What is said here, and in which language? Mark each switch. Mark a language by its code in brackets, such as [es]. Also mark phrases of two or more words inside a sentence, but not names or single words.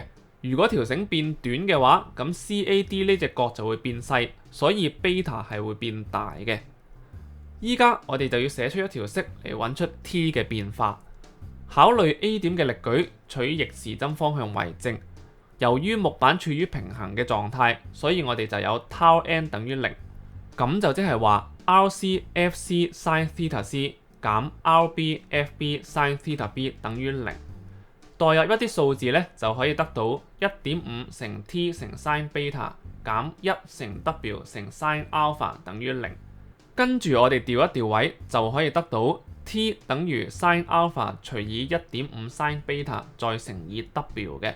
[yue] 如果條繩變短嘅話，咁 CAD 呢隻角就會變細，所以 beta 係會變大嘅。依家我哋就要寫出一條式嚟揾出 T 嘅變化。考慮 A 點嘅力舉取逆時針方向為正。由於木板處於平衡嘅狀態，所以我哋就有 tau n 等於0。咁就即係話 RC FC sin theta c 減 RB FB sin theta b 等於0。代入一啲數字咧，就可以得到 1.5 乘 T 乘 sin beta 減1乘 W 乘 sin alpha 等於0。跟住我哋調一調位，就可以得到 T 等於 sin alpha 除以 1.5 sin beta 再乘以 W 嘅。